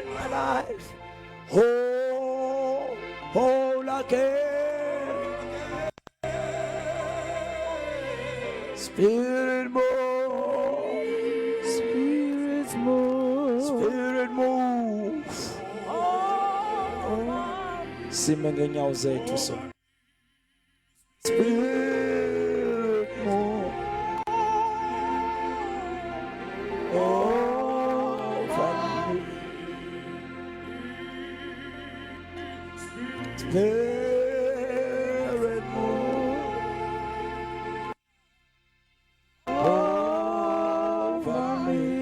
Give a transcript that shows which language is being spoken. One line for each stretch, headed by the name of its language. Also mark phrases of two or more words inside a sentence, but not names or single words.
English: my life, whole again. Spirit move, Spirit move. Spirit move.
North Ndebele: Sime ngenyawo zethu so.
English: Spirit move over me. Spirit move over me.